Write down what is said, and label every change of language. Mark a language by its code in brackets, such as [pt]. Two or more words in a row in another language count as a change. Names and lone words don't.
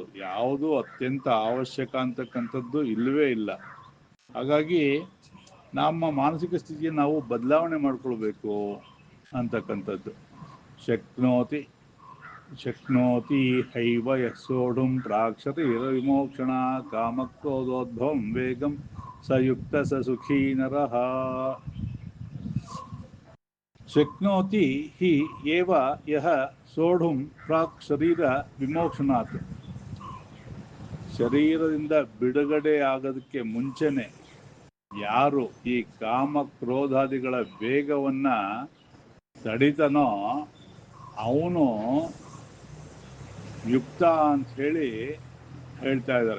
[kn] ಯಾವುದು ಅತ್ಯಂತ ಅವಶ್ಯಕ ಅಂತಕ್ಕಂಥದ್ದು ಇಲ್ಲವೇ ಇಲ್ಲ. ಹಾಗಾಗಿ ನಮ್ಮ ಮಾನಸಿಕ ಸ್ಥಿತಿಯನ್ನು ನಾವು ಬದಲಾವಣೆ ಮಾಡ್ಕೊಳ್ಬೇಕು ಅಂತಕ್ಕಂಥದ್ದು. [sa] ಶಕ್ನೋತಿ ಹೈವ ಯಸ್ಸೋಢುಂ ಪ್ರಾಕ್ಷತಿ ವಿಮೋಕ್ಷಣ ಕಾಮಕ್ರೋಧೋದ್ಭವಂ ವೇಗಂ ಸಯುಕ್ತ ಸ ಸುಖೀ ನರಃ. ಶಕ್ನೋತಿ ಹಿ ಏವ ಯಹ ಸೋಢುಂ ಪ್ರಾಕ್ ಶರೀರ ವಿಮೋಕ್ಷಣಾತ್. [kn] ಶರೀರದಿಂದ ಬಿಡುಗಡೆ ಆಗೋದಕ್ಕೆ ಮುಂಚೆನೆ ಯಾರು ಈ ಕಾಮ ಕ್ರೋಧಾದಿಗಳ ವೇಗವನ್ನ ತಡಿತಾನೋ ಅವನು ಯುಕ್ತ ಅಂತ ಹೇಳಿ ಹೇಳ್ತಾ ಇದ್ದಾರೆ.